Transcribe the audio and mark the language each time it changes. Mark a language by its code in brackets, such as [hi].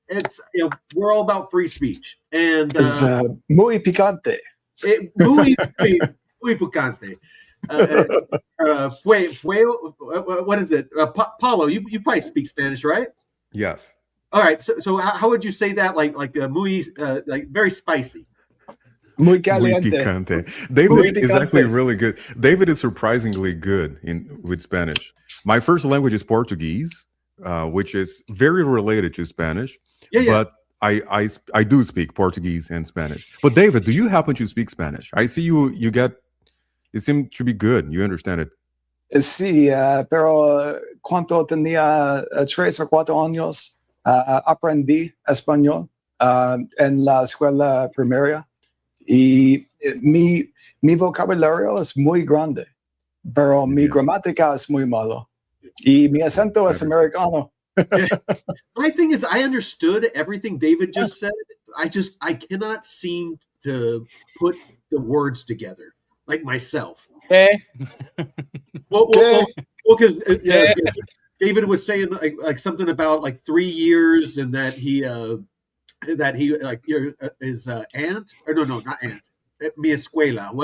[en] It's we're all about free speech and [es] muy picante. Muy picante. [en] What is it? Paulo, you probably speak Spanish, right? Yes. All right. So how would you say that? Like muy like very spicy. [es] Muy caliente. Muy picante. [en] David is actually really good. David is surprisingly good with Spanish. My first language is Portuguese, which is very related to Spanish. But I do speak Portuguese and Spanish. But David, do you happen to speak Spanish? I see you get. It seemed to be good. You understand it. [es] Sí, pero cuando tenía 3 o 4 años, aprendí español en la escuela primaria y mi vocabulario es muy grande, pero mi gramática es muy malo y mi acento es americano. [en] My thing is, I understood everything David just said. I cannot seem to put the words together. Like myself. Okay. Well, because David was saying like something about like 3 years and that he like his aunt or no not aunt [es] mi escuela.